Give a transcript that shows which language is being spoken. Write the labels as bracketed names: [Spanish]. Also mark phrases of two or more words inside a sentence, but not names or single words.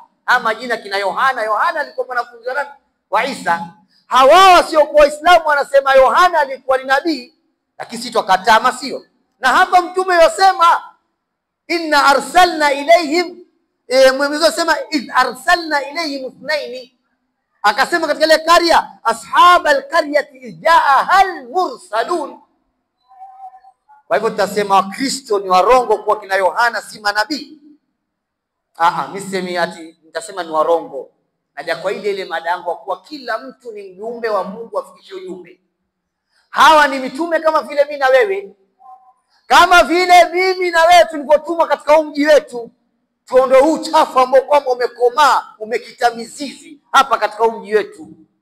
[Swahili] Haya majina kina Yohana alikuwa mwanafunzi wa Isa. Hawa wasio kwa Waislamu wanasema Yohana alikuwa ni nabii, lakini sisi tukakataa sio. Na hapa mtume yosema [Arabic] إنا أرسلنا إليهم, [Swahili] Mwenyezi asema [Arabic] إذ أرسلنا إليهم اثنين, [Swahili] akasema katika ile karya [Arabic] أصحاب القرية جاءها المرسلون. [Swahili] Kwa hivyo tutasema Wakristo ni warongo kwa kina Yohana si manabii? Mimi ati nitasema ni warongo. Naja kwa ile madango kwa kila mtu ni mjumbe wa Mungu afikishe ujumbe. Hawa ni mitume kama vile mimi na wewe. Kama vile mimi na wewe tulivyotumwa katika mji wetu, tuondoe huu chafu ambao kwamba umekomaa, umekita mizizi hapa katika mji wetu.